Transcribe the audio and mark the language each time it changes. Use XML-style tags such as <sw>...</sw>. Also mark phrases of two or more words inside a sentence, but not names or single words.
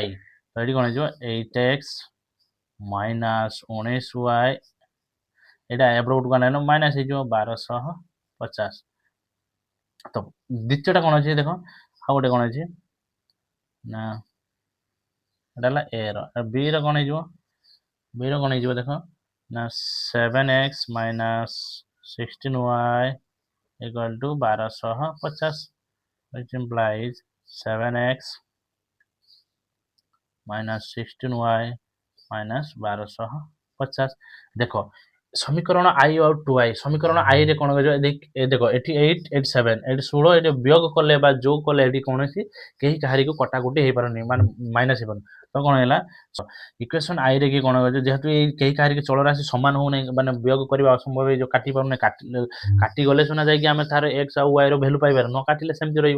<or>ତ ଏଇଠି କଣ ହେଇଯିବ 8x ମାଇନସ୍ 19y ଏଇଟା ଏବ୍ରୋଟକୁ ଆଣିଲେ ମାଇନସ୍ ହେଇଯିବ 1250। ତ ଦ୍ୱିତୀୟଟା କଣ ଅଛି ଦେଖ ଆଉ ଗୋଟେ କଣ ଅଛି ନା ଏଇଟା ହେଲା a ର b ର କଣ ହେଇଯିବ ଦେଖ ନା 7x ମାଇନସ୍ 16y</or> <en>equal to 1250 which implies 7x minus 16y minus 1250।</en> <or>ଦେଖ ସମୀକରଣ I ଆଉ 2i ସମୀକରଣ I ରେ କଣ କରିବ ଦେଖ ଏଠି 8 ଏଠି 7 ଏଠି 16 ଏଠି ବିয়োଗ କଲେ ବା ଯୋଗ କଲେ ଏଠି କୌଣସି କେହି କାହାରିକୁ କଟାକଟି ହେଇପାରୁନି ମାନେ ମାଇନସ୍ ହେଇପାରୁନି। ତ କଣ ହେଲା ଇକ୍ୱେସନ I ରେ କି କଣ କରିବ ଯେହେତୁ ଏଇ କେହି କାହାରିକି ଚଳରାଶି ସମାନ ହଉନାହିଁ ମାନେ ବିয়োଗ କରିବା ଅସମ୍ଭବ ଏଇ ଯୋଉ କାଟି ପାରୁନେ କାଟି ଗଲେ ସିନା ଯାଇକି ଆମେ ତାର x ଆଉ y ର ଭ୍ୟାଲୁ ପାଇପାରିବା ନ କାଟିଲେ ସେମିତି ରହିବ।</or>